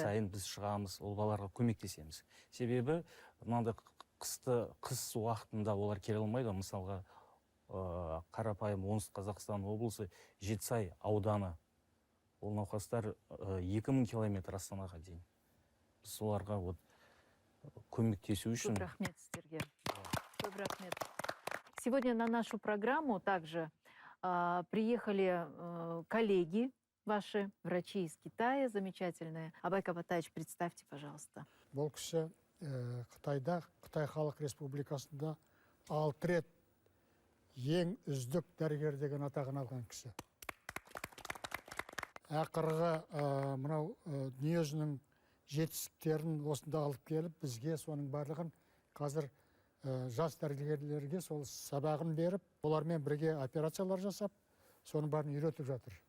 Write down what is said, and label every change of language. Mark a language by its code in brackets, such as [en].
[kk] сайын біз шығамыз, ол балаларға көмектесеміз. Себебі мынандай қыс уақытында олар келе алмайды. Мысалға қарапайым оңтүстік Қазақстан облысы Жетісай ауданы. Ол науқастар 2000 километр Астанаға дейін. Біз соларға көмектесу үшін. Көп рахмет сіздерге. Көп рахмет. [ru] Сегодня на нашу программу также приехали коллеги ваши, врачи из Китая, замечательные. Абай Кабатаевич, представьте, пожалуйста. [kk] Бұл кісі Қытайда, Қытай Халық Республикасында 6 рет ең үздік дәрігер деген атағын алған кісі. Ақырғы мынау дүниежүзінің жетістіктерін осында алып келіп, бізге соның барлығын қазір жас дәрігерлерге сол сабағын беріп, олармен бірге операциялар жасап, соның барын үйретіп жатыр.